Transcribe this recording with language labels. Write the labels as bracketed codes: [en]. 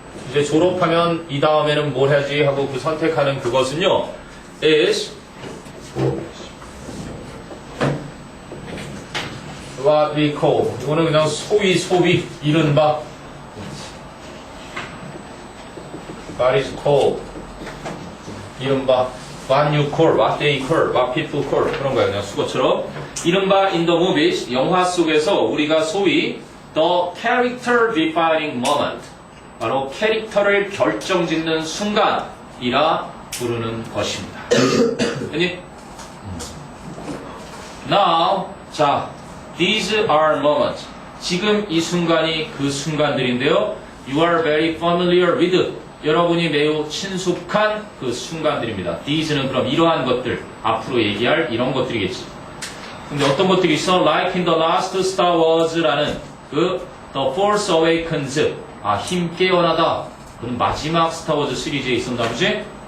[ko] 이제 졸업하면 이 다음에는 뭘 해야지 하고 그 선택하는 그것은요, [en] is what we call. [ko] 이거는 그냥 소위, 이른바 [en] what is called. [ko] 이른바 [en] what you call, what they call, what people call. [ko] 그런 거예요. 그냥 수거처럼. [en] 이른바 in the movies, [ko] 영화 속에서 우리가 소위 [en] the character defining moment. [ko] 바로 캐릭터를 결정짓는 순간이라 부르는 것입니다. 아니? [en] Now, [ko] 자, [en] these are moments. [ko] 지금 이 순간이 그 순간들인데요. [en] You are very familiar with. [ko] 여러분이 매우 친숙한 그 순간들입니다. These는 그럼 이러한 것들, 앞으로 얘기할 이런 것들이겠지. 근데 어떤 것들이 있어? [en] Like in the last Star Wars라는 그 The Force Awakens. [ko] 아, 힘 깨어나다. 그런 마지막 스타워즈 시리즈에 있었나 보지?